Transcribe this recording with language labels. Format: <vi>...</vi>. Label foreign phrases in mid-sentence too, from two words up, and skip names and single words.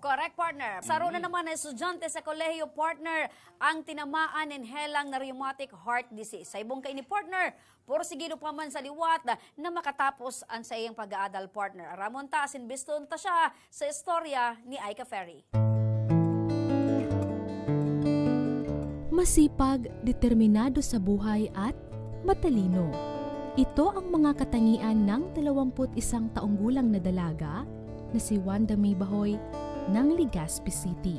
<en>Correct partner.</en> <bik>Saro na naman na estudyante sa kolehiyo partner ang tinamaan ng helang na</bik> <en>rheumatic heart disease.</en> <bik>Sa ibong kaini partner, porsigido pa man sa liwat na makatapos ang sa iyang pag-aadal partner. Ramon ta asin biston ta siya sa istorya ni Aika Ferry.</bik> <tl>Masipag, determinado sa buhay at matalino. Ito ang mga katangian ng 21 taong gulang na dalaga na si Wanda May Bahoy ng Legazpi City.</tl>